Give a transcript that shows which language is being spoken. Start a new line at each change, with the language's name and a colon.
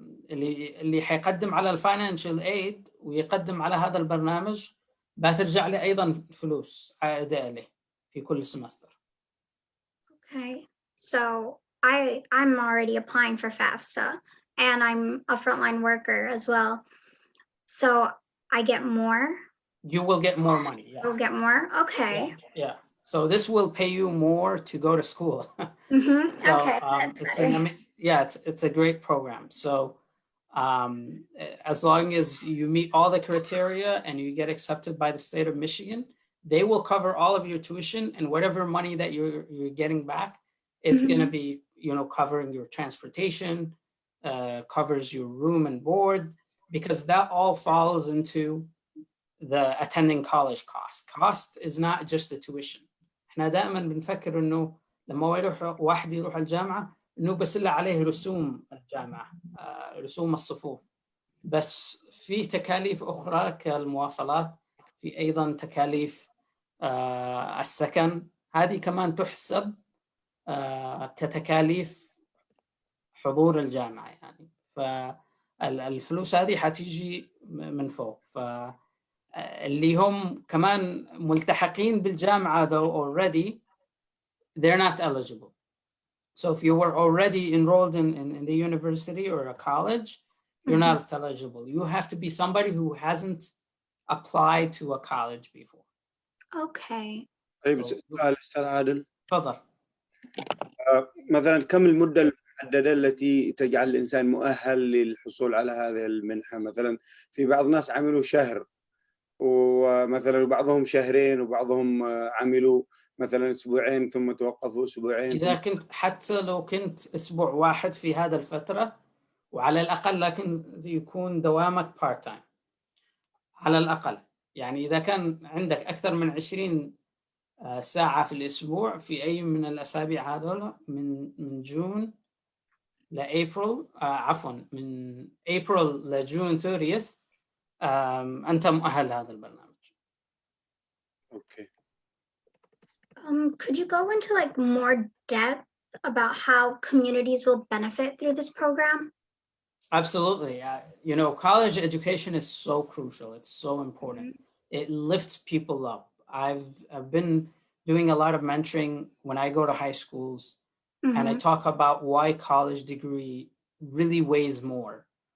Arabic: اللي حيقدم على الفاينانشال ايد ويقدم على هذا البرنامج بترجع له ايضا فلوس عائده له في كل سمستر.
English: Okay, so I'm already applying for FAFSA, and I'm a frontline worker as well. So I get more. You will get more money. Yes. I'll get more. Okay. Yeah. So this will pay you more to go to school. Mm-hmm. So, Okay, that's better. it's a great program. So as long as you meet all the criteria and you get accepted by the state of Michigan, they will cover all of your tuition, and whatever money that you're getting back, it's going to be, covering your transportation, covers your room and board, because that all falls into the attending college cost. Cost is not just the tuition.
Arabic: احنا دائما بنفكر انه لما يروح واحد يروح الجامعة انه بس اللي عليه رسوم الجامعة، رسوم الصفوف، بس في تكاليف اخرى كالمواصلات، في ايضا تكاليف السكن، هذه كمان تحسب كتكاليف حضور الجامعة يعني. فالفلوس هذه حتيجي من فوق. اللي هم كمان ملتحقين بالجامعة
English: though already, they're not eligible. So if you were already enrolled in the university or a college, you're not eligible. You have to be somebody who hasn't applied to a college before. Okay.
Arabic: طيب سؤال أستاذ عادل. تفضل. مثلا كم المدة المحددة التي تجعل الإنسان مؤهل للحصول على هذه المنحة؟ مثلا في بعض الناس عملوا شهر، ومثلا بعضهم شهرين، وبعضهم عملوا مثلا أسبوعين ثم توقفوا أسبوعين. إذا كنت حتى لو كنت أسبوع واحد في هذا الفترة، وعلى الأقل لكن يكون دوامك
English: part time
Arabic: على الأقل. يعني إذا كان عندك أكثر من 20 ساعة في الأسبوع في أي من الأسابيع هذول، من جون لأبريل، من أبريل لجون 30th، أنت مؤهل هذا البرنامج.
English: Okay. Could you go into like more depth about how communities will benefit through this program? Absolutely. College education is so crucial. It's so important. It lifts people up. I've been doing a lot of mentoring when I go to high schools, and I talk about why college degree really weighs more.